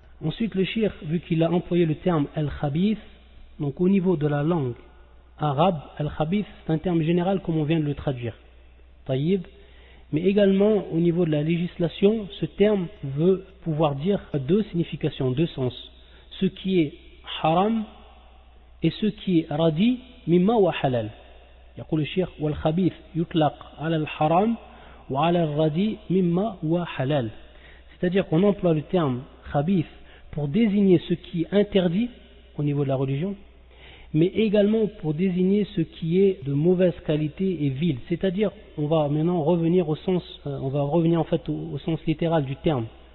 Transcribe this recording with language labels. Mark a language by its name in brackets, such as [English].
[French] Ensuite, le shir, vu qu'il a employé le terme al-khabith, donc au niveau de la langue arabe, al-khabith, c'est un terme général comme on vient de le traduire. Taïb. Mais également, au niveau de la législation, ce terme veut pouvoir dire deux significations, deux sens. Ce qui est haram et ce qui est radi mimma wa halal. [Arabic] يقول الشيخ والخبيث يطلق على الحرام وعلى الردي مما هو halal. [French] C'est-à-dire qu'on emploie le terme khabith pour désigner ce qui est interdit au niveau de la religion, mais également pour désigner ce qui est de mauvaise qualité et vil. C'est-à-dire, on va maintenant revenir au sens, en fait au sens littéral du terme.